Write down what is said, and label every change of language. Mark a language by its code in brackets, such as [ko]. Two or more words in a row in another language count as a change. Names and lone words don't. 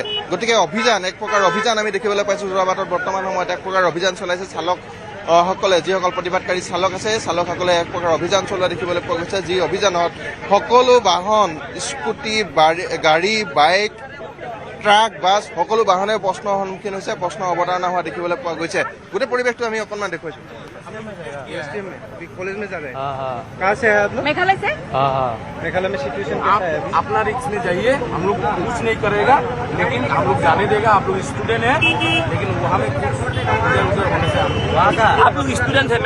[as] গতিকে এক প্ৰকাৰ অভিযান আমি দেখিবলৈ পাইছো। যোৰাবাটত বৰ্তমান সময়ত এক প্ৰকাৰ অভিযান চলাইছে চালকসকলে, যিসকল প্ৰতিবাদকাৰী চালক আছে চালকসকলে এক প্ৰকাৰ অভিযান চলোৱা দেখিবলৈ পোৱা গৈছে। যি অভিযানত সকলো বাহন, স্কুটি, গাড়ী, বাইক ট্ৰাক বাছ সকলো বাহনে প্ৰশ্নৰ সন্মুখীন হৈছে, প্ৰশ্ন অৱতাৰণা হোৱা দেখিবলৈ পোৱা গৈছে। গোটেই পৰিৱেশটো আমি অকণমান দেখুৱাইছোঁ। [hi] कॉलेज में जा रहे हैं। कहाँ से है आप लोग? मेघालय से। मेघालय में सिचुएशन कैसा है अभी? अपना रिक्स में जाइए, हम लोग कुछ नहीं करेगा, लेकिन हम लोग जाने देगा। आप लोग स्टूडेंट हैं, लेकिन वहाँ में आप लोग स्टूडेंट है।